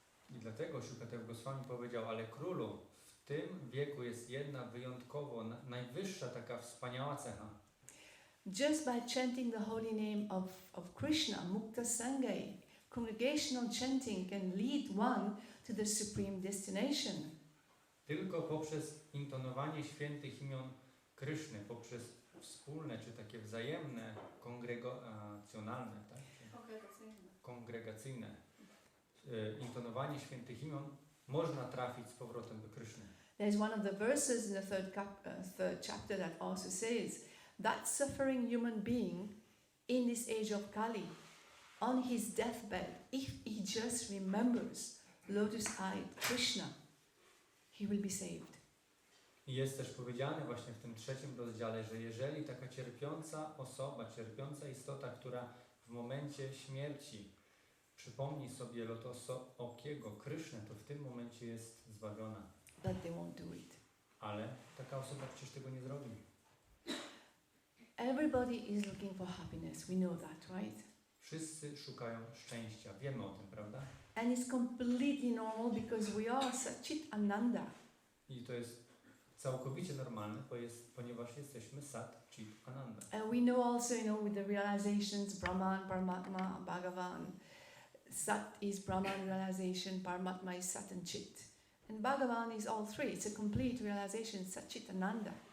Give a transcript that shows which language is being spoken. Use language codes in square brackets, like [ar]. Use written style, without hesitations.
[pl] I dlatego Shukadev Goswami powiedział, ale królu, w tym wieku jest jedna wyjątkowo, najwyższa taka wspaniała cecha. [en] Just by chanting the holy name of Krishna, Mukta Sangai, congregational chanting can lead one to the supreme destination. [pl] Tylko poprzez intonowanie świętych imion Kryszny, poprzez wspólne czy takie wzajemne, kongregacjonalne, tak? Kongregacyjne intonowanie świętych imion można trafić z powrotem do Kryszny. [en] There's one of the verses in the third chapter that also says, that suffering human being in this age of Kali, on his deathbed, if he just remembers lotus-eyed Krishna, he will be saved. [pl] I jest też powiedziane właśnie w tym 3. rozdziale, że jeżeli taka cierpiąca osoba, cierpiąca istota, która w momencie śmierci przypomni sobie lotosookiego Kryszny, to w tym momencie jest zbawiona. [en] But they won't do it. [pl] Ale taka osoba przecież tego nie zrobi. [en] Everybody is looking for happiness. We know that, right? [pl] Wszyscy szukają szczęścia. Wiemy o tym, prawda? [en] And it's completely normal because we are Satchit Ananda. [pl] I to jest całkowicie normalne, ponieważ jesteśmy Sat Chit Ananda. [en] And we know also, with the realizations, Brahman, Paramatma, Bhagavan. Sat is Brahman realization, Paramatma is Sat and Chit. And Bhagavan is all three. It's a complete realization, Satchit Ananda.